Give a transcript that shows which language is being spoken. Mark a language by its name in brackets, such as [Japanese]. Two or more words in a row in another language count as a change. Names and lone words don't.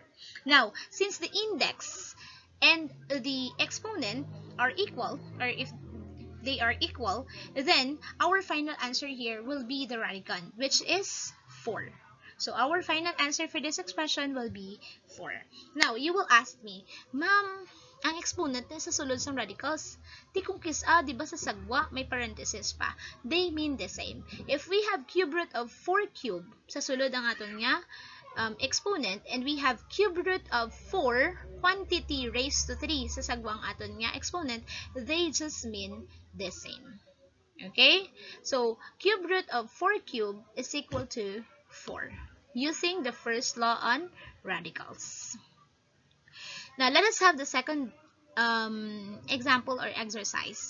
[English] Now, since the index and the exponent are equal, or if they are equal, then our final answer here will be the radicand, which is 4. So our final answer for this expression will be 4. Now, you will ask me, [Hiligaynon] Ma'am, ang exponent na sa sulod ng radicals, di kung kisa, di ba sa sagwa, may parenthesis pa. [English] They mean the same. If we have cube root of 4 cube [Hiligaynon] sa sulod ang aton nga [English] exponent, and we have cube root of 4 quantity raised to 3 [Hiligaynon] sa sagwang aton nga [English] exponent, they just mean the same. Okay? So, cube root of 4 cube is equal to 4, using the first law on radicals. Now let us have the second example or exercise.